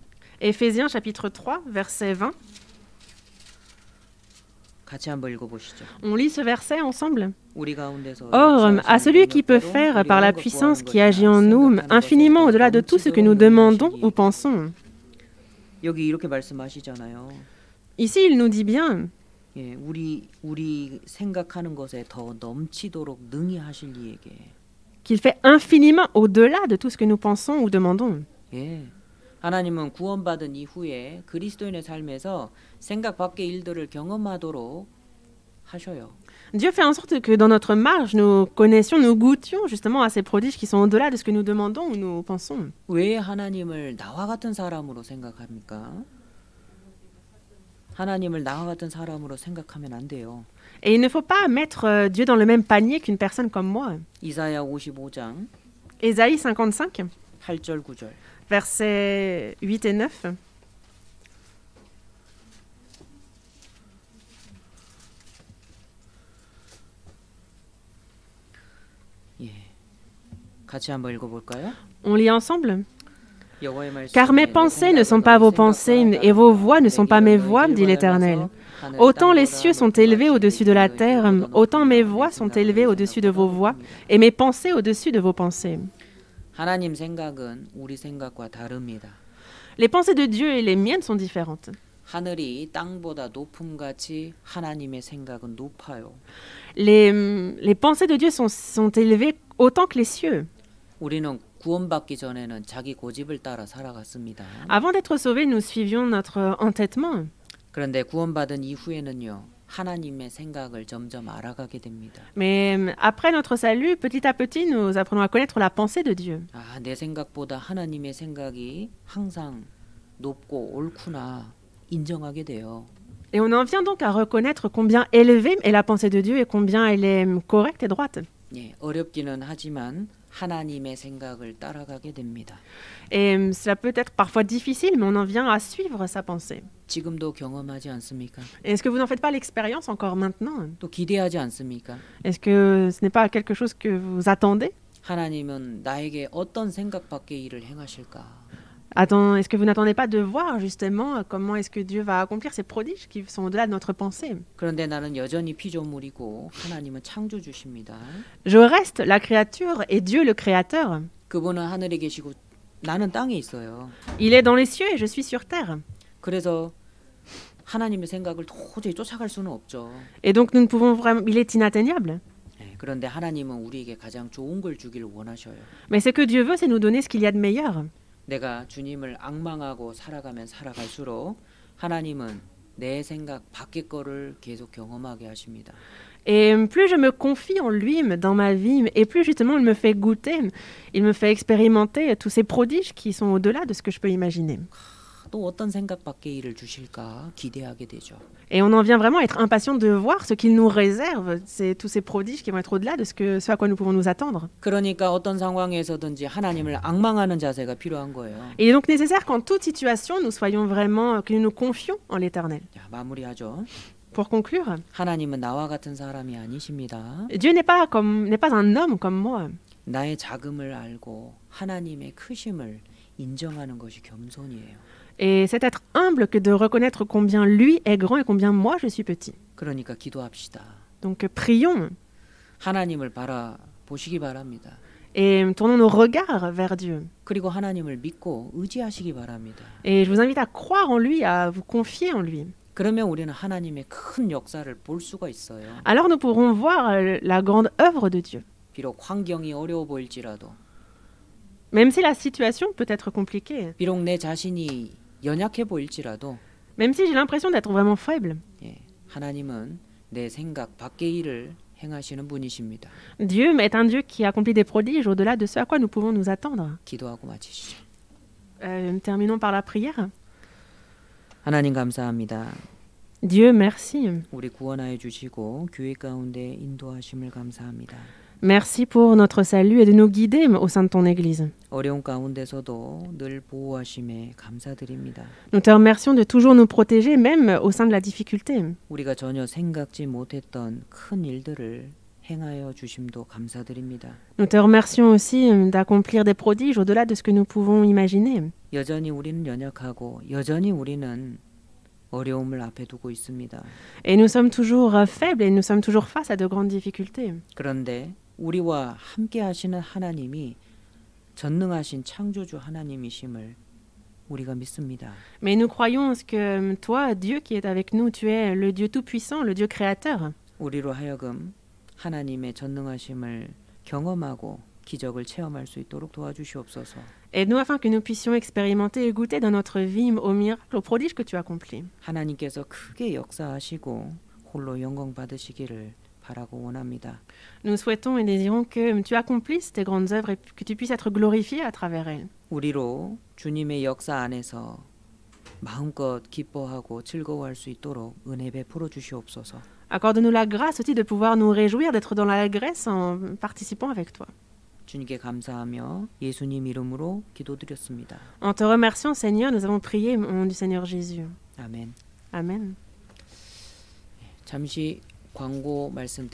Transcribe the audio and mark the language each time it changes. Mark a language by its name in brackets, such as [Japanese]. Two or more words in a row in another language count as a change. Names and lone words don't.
[French] Éphésiens chapitre 3, verset 20. [Korean] 같이 한번 읽어보시죠. [French] On lit ce verset ensemble. [Korean] 우리 가운데서 [French] Or, à celui qui peut faire par la puissance qui agit en nous infiniment au-delà de tout ce que nous demandons ou pensons. [Korean] 여기 이렇게 말씀하시잖아요. [French] Ici, il nous dit bien [Korean] 예, 우리 생각하는 것에 더 넘치도록 능히 하실 이에게. [French] qu'il fait infiniment au-delà de tout ce que nous pensons ou demandons. [Korean] 예. 하나님은 구원받은 이후에 그리스도인의 삶에서 생각 밖의 일들을 경험하도록 하셔요. [French] Dieu fait en sorte que dans notre marche, nous connaissions, nous goûtions justement à ces prodiges qui sont au-delà de ce que nous demandons ou nous pensons. [Korean] 왜 하나님을 나와 같은 사람으로 생각합니까? 하나님을 나와 같은 사람으로 생각하면 안 돼요. [French] Et il ne faut pas mettre Dieu dans le même panier qu'une personne comme moi. [Korean] 이사야 55장 [French] Ésaïe 55, [Korean] 8절 9절. [French] versets 8 et 9. [Korean] 예. 같이 한번 읽어 볼까요? [French] On lit ensemble. [Korean] 여호와의 말씀에 [French] Car mes pensées ne sont pas vos pensées et vos voix ne sont pas mes voix, dit l'Éternel. Autant les cieux sont élevés au-dessus de la terre, autant mes voix sont élevées au-dessus de vos voix et mes pensées au-dessus de vos pensées. [Korean] 하나님 생각은 우리 생각과 다릅니다. [French] Les pensées de Dieu et les miennes sont différentes. [Korean] 하늘이 땅보다 높음같이 하나님의 생각은 높아요. [French] Les pensées de Dieu sont élevées autant que les cieux. [Korean] 우리는 구원받기 전에는 자기 고집을 따라 살아갔습니다. [French] Avant d'être sauvés, nous suivions notre entêtement. [Korean] 그런데 구원받은 이후에는요. 하나님의 생각을 점점 알아가게 됩니다. [French] Mais après notre salut, petit à petit, nous apprenons à connaître la pensée de Dieu. [Korean] 아, 내 생각보다 하나님의 생각이 항상 높고 옳구나 인정하게 돼요. [French] Et on en vient donc à reconnaître combien élevée est la pensée de Dieu et combien elle est correcte et droite. [Korean] 예, 어렵기는 하지만 하나님의 생각을 따라가게 됩니다. [French] Et cela peut être parfois difficile, mais on en vient à suivre sa pensée. [Korean] 지금도 경험하지 않습니까? [French] Est-ce que vous n'en faites pas l'expérience encore maintenant? [Korean] 또 기대하지 않습니까? [French] Est-ce que ce n'est pas quelque chose que vous attendez? [Korean] 하나님은 나에게 어떤 생각 밖의 일을 행하실까? [French] Est-ce que vous n'attendez pas de voir justement comment est-ce que Dieu va accomplir ces prodiges qui sont au-delà de notre pensée? [Korean] 그런데 나는 여전히 피조물이고 하나님은 창조주십니다. [French] Je reste la créature et Dieu le créateur. [Korean] 그분은 하늘에 계시고 나는 땅에 있어요. [French] Il est dans les cieux et je suis sur terre. [Korean] 그래서 하나님의 생각을 도저히 쫓아갈 수는 없죠. [French] Et donc nous ne pouvons vraiment, il est inatteignable. [Korean] 네, 그런데 하나님은 우리에게 가장 좋은 걸 주기를 원하셔요. [French] Mais ce que Dieu veut, c'est nous donner ce qu'il y a de meilleur. [Korean] 내가 주님을 앙망하고 살아가면 살아갈수록 하나님은 내 생각 밖의 거를 계속 경험하게 하십니다. [French] Et plus je me confie en lui dans ma vie, et plus justement il me fait goûter, il me fait expérimenter tous ces prodiges qui sont au-delà de ce que je peux imaginer. [Korean] 또 어떤 생각 밖의 일을 주실까 기대하게 되죠. [French] Et on en vient vraiment à être impatient de voir ce qu'il nous réserve, tous ces prodiges qui vont être au-delà de ce à quoi nous pouvons nous attendre. [Korean] 그러니까 어떤 상황에서든지 하나님을 앙망하는 자세가 필요한 거예요. [French] Il est donc nécessaire qu'en toute situation, nous soyons vraiment, que nous nous confions en l'Éternel. [Korean] 자, 마무리하죠. [French] Pour conclure, [Korean] 하나님은 나와 같은 사람이 아니십니다. [French] Dieu n'est pas un homme comme moi. [Korean] 나의 작음을 알고 하나님의 크심을 인정하는 것이 겸손이에요. [French] Et c'est être humble que de reconnaître combien lui est grand et combien moi je suis petit. [Korean] 그러니까 기도합시다. [French] Donc prions [Korean] 하나님을 바라보시기 바랍니다. [French] et tournons nos regards vers Dieu. [Korean] 그리고 하나님을 믿고 의지하시기 바랍니다. [French] Et je vous invite à croire en lui, à vous confier en lui. [Korean] 그러면 우리는 하나님의 큰 역사를 볼 수가 있어요. [French] Alors nous pourrons voir la grande œuvre de Dieu. [Korean] 비록 환경이 어려워 보일지라도, [French] Même si la situation peut être compliquée, [Korean] 비록 내 자신이 연약해 보일지라도, [French] même si j'ai l'impression d'être vraiment faible, [Korean] 예, 하나님은 내 생각 밖의 일을 행하시는 분이십니다. [French] Dieu est un Dieu qui accomplit des prodiges au-delà de ce à quoi nous pouvons nous attendre. [Korean] 기도하고 마치시죠. [French] Terminons par la prière. [Korean] 하나님 감사합니다. [French] Dieu, merci. [Korean] 우리 구원하여 주시고 교회 가운데 인도하심을 감사합니다. [French] Merci pour notre salut et de nous guider au sein de ton Église. [Korean] 어려운 가운데서도 늘 보호하심에 감사드립니다. [French] Nous te remercions de toujours nous protéger, même au sein de la difficulté. [Korean] 우리가 전혀 생각지 못했던 큰 일들을 행하여 주심도 감사드립니다. [French] Nous te remercions aussi d'accomplir des prodiges au-delà de ce que nous pouvons imaginer. [Korean] 여전히 우리는 연약하고 여전히 우리는 어려움을 앞에 두고 있습니다. [French] Et nous sommes toujours faibles et nous sommes toujours face à de grandes difficultés. [Korean] 그런데 우리와 함께 하시는 하나님이 전능하신 창조주 하나님이심을 우리가 믿습니다. [French] Mais nous croyons que toi, Dieu qui est avec nous, tu es le Dieu tout-puissant, le Dieu créateur. [Korean] 우리로 하여금 하나님의 전능하심을 경험하고 기적을 체험할 수 있도록 도와주시옵소서. [French] Aide-nous afin que nous puissions expérimenter et goûter dans notre vie aux miracles, aux prodiges que tu accomplis. [Korean] 하나님께서 크게 역사하시고 홀로 영광 받으시기를 바라고 원합니다. [French] Nous souhaitons et désirons que tu accomplisses tes grandes œuvres et que tu puisses être glorifié à travers elles. [Korean] 우리로 주님의 역사 안에서 마음껏 기뻐하고 즐거워할 수 있도록 은혜 베풀어 주시옵소서. [French] Accorde-nous la grâce aussi de pouvoir nous réjouir d'être dans l'allégresse en participant avec toi. [Korean] 주님께 감사하며 예수님 이름으로 기도드렸습니다. [French] En te remerciant, Seigneur, nous avons prié au nom du Seigneur Jésus. [Korean] 아멘. [French] Amen. [Korean] 잠시 광고 말씀드리